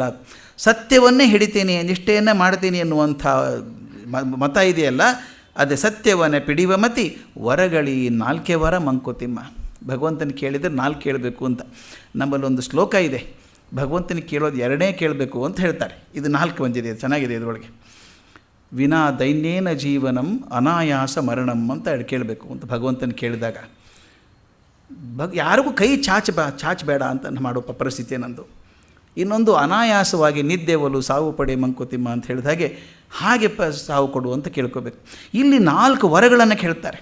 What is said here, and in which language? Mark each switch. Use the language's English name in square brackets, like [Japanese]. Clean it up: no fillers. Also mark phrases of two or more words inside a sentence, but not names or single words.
[Kannada] ಸತ್ಯವನ್ನೇ ಹಿಡಿತೀನಿ, ನಿಷ್ಠೆಯನ್ನೇ ಮಾಡ್ತೀನಿ ಎನ್ನುವಂಥ ಮತ ಇದೆಯಲ್ಲ, ಅದೇ ಸತ್ಯವನ್ನೇ ಪಿಡಿವ ಮತಿ ವರಗಳಿ ನಾಲ್ಕೆ ವರ ಮಂಕುತಿಮ್ಮ. ಭಗವಂತನ ಕೇಳಿದರೆ ನಾಲ್ಕು ಕೇಳಬೇಕು ಅಂತ. ನಮ್ಮಲ್ಲೊಂದು ಶ್ಲೋಕ ಇದೆ, ಭಗವಂತನ ಕೇಳೋದು ಎರಡನೇ ಕೇಳಬೇಕು ಅಂತ ಹೇಳ್ತಾರೆ. ಇದು ನಾಲ್ಕು ಬಂದಿದೆ, ಚೆನ್ನಾಗಿದೆ. ಇದರೊಳಗೆ [Sanskrit] ವಿನಾ ದೈನ್ಯೇನ ಜೀವನಂ ಅನಾಯಾಸ ಮರಣಂ [Kannada] ಅಂತ ಕೇಳಬೇಕು ಅಂತ ಭಗವಂತನ ಕೇಳಿದಾಗ ಯಾರಿಗೂ ಕೈ ಚಾಚಬೇಡ ಅಂತ ಮಾಡೋ ಪರಿಸ್ಥಿತಿ ನಂದು. ಇನ್ನೊಂದು ಅನಾಯಾಸವಾಗಿ ನಿದ್ದೆವಲು ಸಾವು ಪಡೆ ಮಂಕುತಿಮ್ಮ ಅಂತ ಹೇಳಿದ ಹಾಗೆ ಸಾವು ಕೊಡು ಅಂತ ಕೇಳ್ಕೋಬೇಕು. ಇಲ್ಲಿ 4 ವರಗಳನ್ನು ಕೇಳ್ತಾರೆ.